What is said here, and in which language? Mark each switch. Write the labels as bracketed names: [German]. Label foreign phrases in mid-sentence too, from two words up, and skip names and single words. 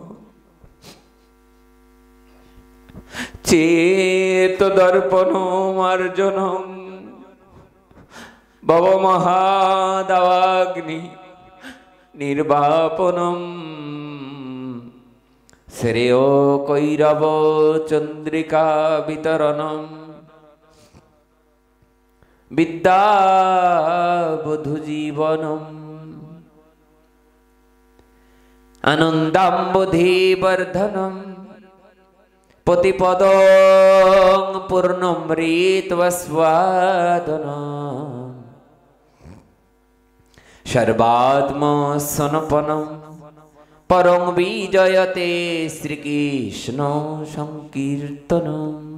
[Sanskrit] চেত দর্পণ মার্জনম ভব মহাদাবাগ্নি নির্বাপনম, শ্রেয় কৈরব চন্দ্রিকা বিতরণম, বিদ্যাবধূ জীবনম। আনন্দাম্বুধি বর্ধনম পতিপদং পূর্ণমৃতস্বাদনম, সর্বাত্মসনপনম পরং বিজয়তে শ্রীকৃষ্ণ সংকীর্তনম।